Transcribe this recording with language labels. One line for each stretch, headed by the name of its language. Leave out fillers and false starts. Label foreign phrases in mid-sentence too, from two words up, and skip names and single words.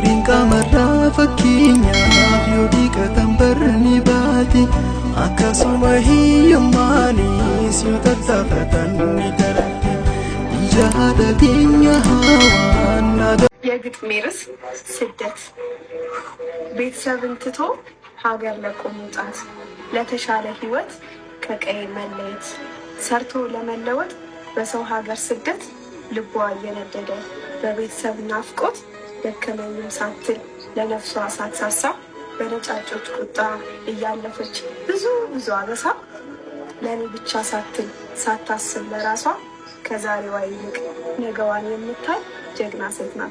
Oromo: qamarraa fakkeenyaaf yoo dhiqatan barni baati akkasuma hiyyummaanis yoo tattaafatan ni darati jaada keenya hawaannaa
Amharic: የግጥሜ ርዕስ ስደት። ቤተሰብን ትቶ ሀገር ለቆ መውጣት፣ ለተሻለ ህይወት ከቀይ መለየት፣ ሰርቶ ለመለወጥ በሰው ሀገር ስደት ልቧ እየነደደ በቤተሰብ ናፍቆት ደከመኝም ሳትል ለነፍሷ ሳትሳሳ በነጫጮች ቁጣ እያለፈች ብዙ አበሳ ለእኔ ብቻ ሳትል ሳታስብ ለራሷ ከዛሬዋ ይልቅ ነገዋን የምታይ ጀግና ሴት ናት